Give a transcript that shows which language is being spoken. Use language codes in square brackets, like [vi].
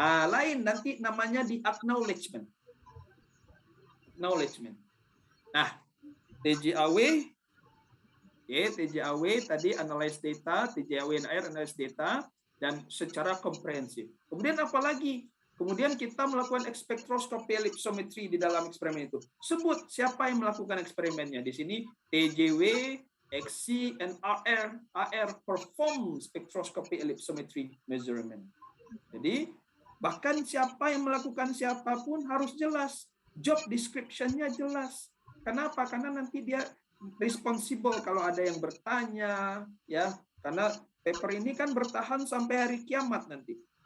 [id] Lain nanti namanya di acknowledgement. Nah, TJAW, TJAW tadi [en] analyze data, TJAW and AR analyze data, [id] dan secara komprehensif. Kemudian apa lagi? Kemudian kita melakukan spektroskopi ellipsometry di dalam eksperimen itu. Sebut siapa yang melakukan eksperimennya. Di sini [en] TJW, XC, and AR perform spectroscopy ellipsometry measurement. [id] Jadi bahkan siapa yang melakukan siapapun harus jelas. Job description-nya jelas. Kenapa? Karena nanti dia responsible kalau ada yang bertanya, ya. Karena paper ini kan bertahan sampai hari kiamat nanti.